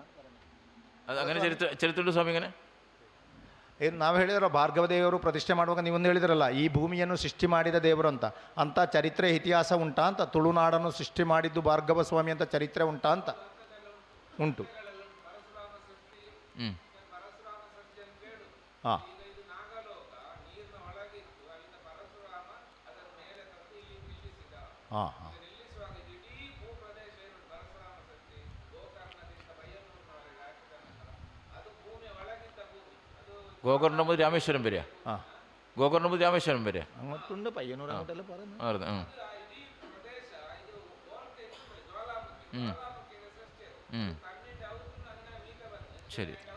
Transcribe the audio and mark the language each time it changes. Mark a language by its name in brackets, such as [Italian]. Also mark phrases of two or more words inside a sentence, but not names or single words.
[Malayalam] അങ്ങനെ ചരിത്രമുണ്ട് സ്വാമി. അങ്ങനെ [Kannada] ಏನು ನಾವು ಹೇಳಿದ್ರೆ ಭಾರ್ಗವ ದೇವರು ಪ್ರತಿಷ್ಠೆ ಮಾಡುವಾಗ ನೀವೊಂದು ಹೇಳಿದ್ರಲ್ಲ, ಈ ಭೂಮಿಯನ್ನು ಸೃಷ್ಟಿ ಮಾಡಿದ ದೇವರು ಅಂತ ಚರಿತ್ರೆ ಇತಿಹಾಸ ಉಂಟಾ ಅಂತ. ತುಳುನಾಡನ್ನು ಸೃಷ್ಟಿ ಮಾಡಿದ್ದು ಭಾರ್ಗವ ಸ್ವಾಮಿ ಅಂತ ಚರಿತ್ರೆ ಉಂಟಾ ಅಂತ ಉಂಟು. ಹಾಂ, ಹಾಂ, ಹಾಂ. [Malayalam] ഗോകർണം മുതൽ രാമേശ്വരം വരിക. ഗോകർണം മുതൽ രാമേശ്വരം വരിക. അങ്ങോട്ടുണ്ട് പയ്യന്നൂർ അങ്ങോട്ടല്ലേ പറഞ്ഞു. ശരി.